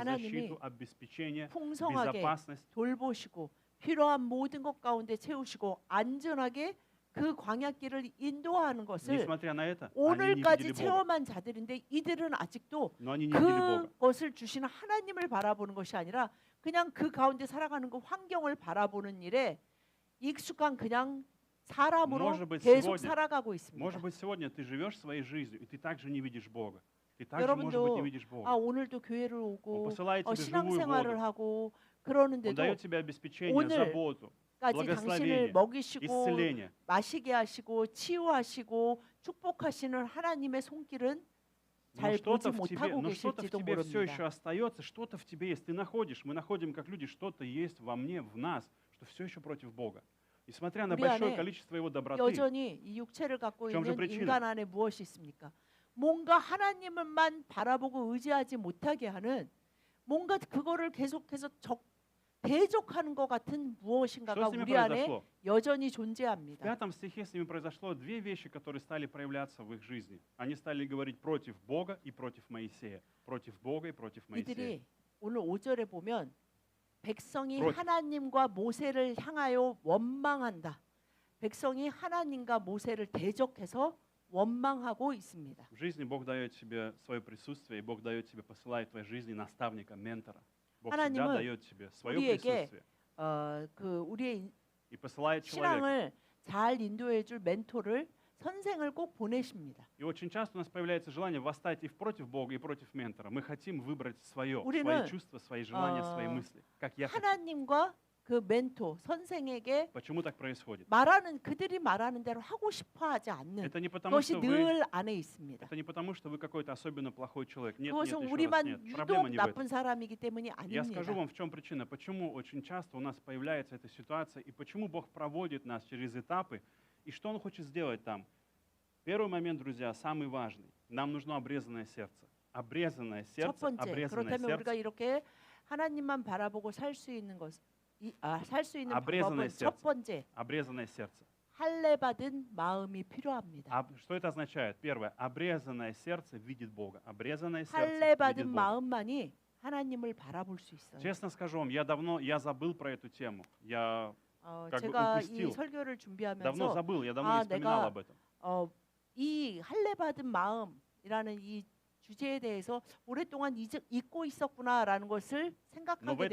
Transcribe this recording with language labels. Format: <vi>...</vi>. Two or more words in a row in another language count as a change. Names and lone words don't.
<ko>하나님이</ko> <ru>защиту, обеспечение,</ru> <ko>풍성하게</ko> <ru>безопасность.</ru> <ko>돌보시고 필요한 모든 것 가운데 채우시고 안전하게 그 광야길을 인도하는 것을</ko> <ru>Несмотря на это, они не</ru> <ko>오늘까지</ko> <ru>видели Бога.</ru> <ko>체험한 자들인데 이들은 아직도</ko> <ru>Но они не видели Бога.</ru> <ko>그것을 주시는 하나님을 바라보는 것이 아니라 그냥 그 가운데 살아가는 그 환경을 바라보는 일에 익숙한 그냥 사람으로</ko> <ru>Может быть,</ru> <ko>계속</ko> <ru>сегодня,</ru> <ko>살아가고 있습니다.</ko> <ru>Может быть, сегодня ты живешь своей жизнью, и ты также не видишь Бога. Ты также, может быть,</ru> <ko>여러분도</ko> <ru>не видишь Бога.</ru> <ko>오늘도 교회를</ko> <ru>Он</ru> <ko>오고</ko> <ru>посылает тебе живую</ru> <ko>신앙생활을</ko> <ru>воду.</ru> <ko>하고</ko> <ru>Он</ru> <ko>그러는데도</ko> <ru>дает тебе обеспечение,</ru> <ko>오늘</ko> <ru>заботу,</ru> <ko>까지 당신을</ko> <ru>благословение,</ru> <ko>먹이시고</ko> <ru>исцеление.</ru> <ko>마시게 하시고 치유하시고 축복하시는 하나님의 손길은</ko> <ru>Но</ru> <ko>잘</ko> <ru>что-то</ru> <ko>보지</ko> <ru>в тебе,</ru> <ko>못하고</ko> <ru>но что-то в</ru> <ko>계실지도</ko> <ru>тебе все еще</ru> <ko>모릅니다.</ko> <ru>остается, что-то в тебе есть. Ты находишь, мы находим как люди, что-то есть во мне, в нас, что все еще против Бога. Несмотря на</ru> <ko>우리</ko> <ru>большое</ru> <ko>안에</ko> <ru>количество Его доброты,</ru> <ko>여전히 이 육체를 갖고</ko> <ru>в чем же</ru> <ko>있는</ko> <ru>причина?</ru> <ko>인간 안에 무엇이 있습니까? 뭔가 하나님을만 바라보고 의지하지 못하게 하는 뭔가 그거를 계속해서 대적하는 것 같은 무엇인가가</ko> <ru>что с ними</ru> <ko>우리 안에</ko> <ru>произошло?</ru> <ko>여전히</ko> <ru>В</ru> <ko>존재합니다.</ko> <ru>5 стихе с ними произошло две вещи, которые стали проявляться в их жизни. Они стали говорить против Бога и против Моисея. Против Бога и против Моисея.</ru> <ko>이들이 오늘 5절에 보면 백성이 그렇죠. 하나님과 모세를 향하여 원망한다. 백성이 하나님과 모세를 대적해서 원망하고 있습니다.</ko> <ru>В жизни Бог дает тебе свое присутствие, и Бог дает тебе, посылает в твоей жизни наставника, ментора. Бог всегда</ru> <ko>하나님은</ko> <ru>дает тебе свое</ru> <ko>우리에게</ko> <ru>присутствие</ru> <ko>우리의</ko> <ru>и посылает человека.</ru> <ko>신앙을 잘 인도해줄 멘토를 선생을 꼭 보내십니다.</ko> <ru>И очень часто у нас появляется желание восстать и против Бога, и против ментора. Мы хотим выбрать свое,</ru> <ko>우리는,</ko> <ru>свои чувства, свои желания, свои мысли. Как я хочу.</ru> <ko>하나님과 그 멘토 선생에게</ko> <ru>Почему так происходит?</ru> <ko>그들이 말하는 대로 하고 싶어하지 않는</ko> <ru>Это не потому,</ru> <ko>것이</ko> <ru>что вы,</ru> <ko>늘 안에 있습니다.</ko> <ru>это не потому, что вы какой-то особенно плохой человек. Нет, нет,</ru> <ko>그것은</ko> <ru>еще раз</ru> <ko>우리만</ko> <ru>нет. Проблема</ru> <ko>유독</ko> <ru>не в этом.</ru> <ko>나쁜 사람이기 때문이</ko> <ru>Я скажу</ru> <ko>아닙니다.</ko> <ru>вам, в чем причина, почему очень часто у нас появляется эта ситуация, и почему Бог проводит нас через этапы, и что Он хочет сделать там. Первый момент, друзья, самый важный. Нам нужно обрезанное сердце. Обрезанное</ru> <ko>첫</ko> <ru>сердце,</ru> <ko>번째,</ko> <ru>обрезанное</ru> <ko>그렇다면 우리가</ko> <ru>сердце.</ru> <ko>이렇게 하나님만 바라보고 살 수 있는 살 수 있는</ko> <ru>Обрезанное</ru> <ko>방법은 첫</ko> <ru>сердце.</ru> <ko>번째,</ko> <ru>Обрезанное сердце.</ru> <ko>할례 받은 마음이 필요합니다.</ko> <ru>Что это означает? Первое, обрезанное сердце видит Бога. Обрезанное сердце</ru> <ko>할례</ko> <ru>видит</ru> <ko>받은</ko> <ru>Бога.</ru> <ko>마음만이 하나님을 바라볼 수 있어요.</ko> <ru>Честно скажу вам, я забыл про эту тему. Я как бы</ru> <ko>제가</ko> <ru>упустил.</ru> <ko>이 설교를</ko> <ru>давно</ru> <ko>준비하면서</ko> <ru>забыл, я давно не вспоминал</ru> <ko>내가</ko> <ru>об этом.</ru> <ko>이 할례 받은 마음이라는 이 주제에 대해서 오랫동안 잊고 있었구나라는 것을</ko> <ru>Но в</ru>